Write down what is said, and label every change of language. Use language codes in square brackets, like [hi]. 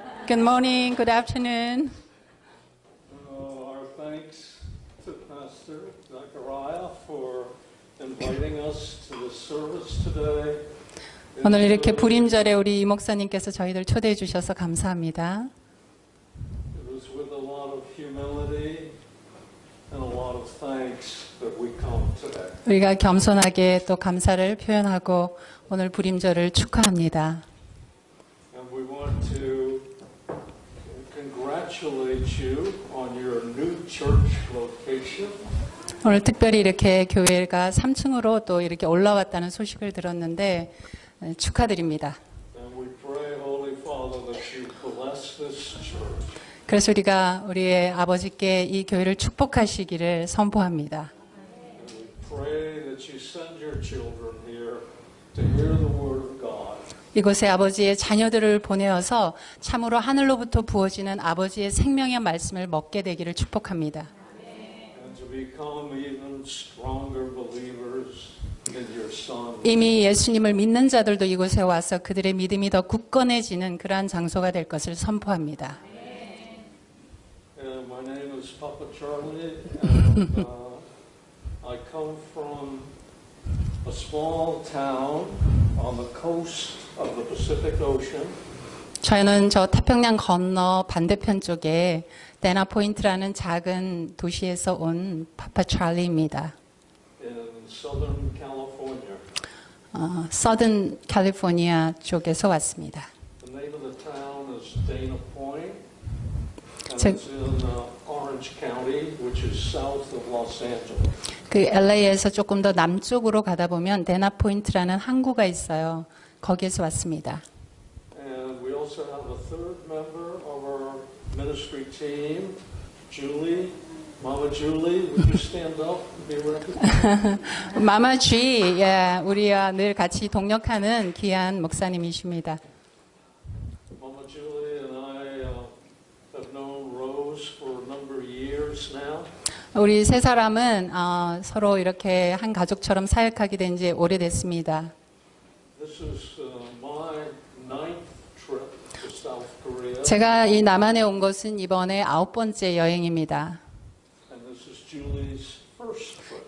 [en] Good morning, good afternoon. Our thanks to Pastor Zachariah for inviting us to this service today. [ko] 오늘 이렇게 불임절에 우리 이 목사님께서 저희들 초대해 주셔서 감사합니다. [en] It was with a lot of humility and a lot of thanks that we come today. [ko] 우리가 겸손하게 또 감사를 표현하고 오늘 불임절을 축하합니다. [en] And we want to congratulate you on your new church location. [ko] 오늘 특별히 이렇게 교회가 3층으로 또 이렇게 올라왔다는 소식을 들었는데 축하드립니다. [en] And we pray, Holy Father, that you bless this church. [ko] 그래서 우리가 우리의 아버지께 이 교회를 축복하시기를 선포합니다. [en] And we pray that you send your children here to hear the word of God. [ko] 이곳에 아버지의 자녀들을 보내어서 참으로 하늘로부터 부어지는 아버지의 생명의 말씀을 먹게 되기를 축복합니다. [en] And to become even stronger believers in your Son. [ko] 이미 예수님을 믿는 자들도 이곳에 와서 그들의 믿음이 더 굳건해지는 그러한 장소가 될 것을 선포합니다. [en] My name is Papa Charlie, and I come from a small town on the coast of the Pacific Ocean. [ko] 저는 저 태평양 건너 반대편 쪽에 데나포인트라는 작은 도시에서 온 파파 찰리입니다. [en] In Southern California. [ko] 서든 캘리포니아 쪽에서 왔습니다. [en] The name of the town is Dana Point, and 제- it's in Orange County, which is south of Los Angeles. [ko] 그 LA에서 조금 더 남쪽으로 가다 보면 데나포인트라는 항구가 있어요. 거기에서 왔습니다. [en] And we also have a third member of our ministry team, Julie. Mama Julie, would you stand up and be recognized? [ko] 마마 G, 예, 우리와 늘 같이 동역하는 귀한 목사님이십니다. [en] Mama Julie and I have known Rose for a number of years now. [ko] 우리 세 사람은 서로 이렇게 한 가족처럼 사역하게 된 지 오래됐습니다. [en] This is my ninth trip to South [ko] 제가 이 남한에 온 것은 이번에 9번째 여행입니다. [en] and this is Julie's first trip.